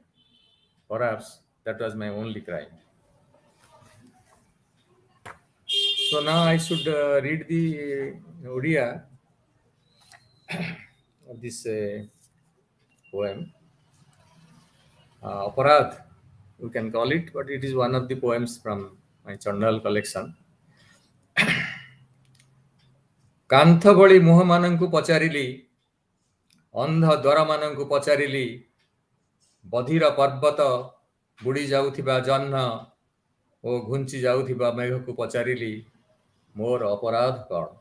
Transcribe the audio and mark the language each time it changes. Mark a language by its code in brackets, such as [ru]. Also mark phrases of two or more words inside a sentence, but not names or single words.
[en] Perhaps that was my only crime. So now I should read the Odia of this poem. Aparadh, you can call it, but it is one of the poems from my journal collection. [or] କାନ୍ଥ ଭଳି ମୁହଁମାନଙ୍କୁ ପଚାରିଲି, ଅନ୍ଧ ଦ୍ୱାରମାନଙ୍କୁ ପଚାରିଲି, ବଧିର ପର୍ବତ ବୁଡ଼ି ଯାଉଥିବା ଜହ୍ନ ଓ ଘୁଞ୍ଚି ଯାଉଥିବା ମେଘକୁ ପଚାରିଲି, ମୋର ଅପରାଧ କ'ଣ?